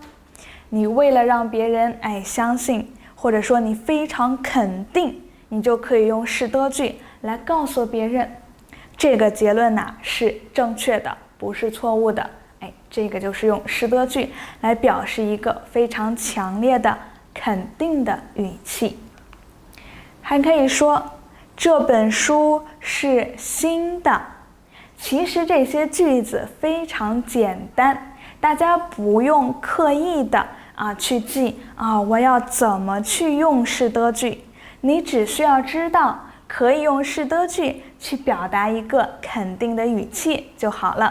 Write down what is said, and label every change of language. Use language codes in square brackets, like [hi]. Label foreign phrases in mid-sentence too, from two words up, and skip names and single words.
[zh] 你為了讓別人相信，或者說你非常肯定，你就可以用是得句來告訴別人，這個結論是正確的，不是錯誤的。這個就是用是得句來表示一個非常強烈的肯定的語氣。還可以說這本書是新的。其實這些句子非常簡單，大家不用刻意的去記我要怎麼去用是得句，你只需要知道可以用是得句去表達一個肯定的語氣就好了。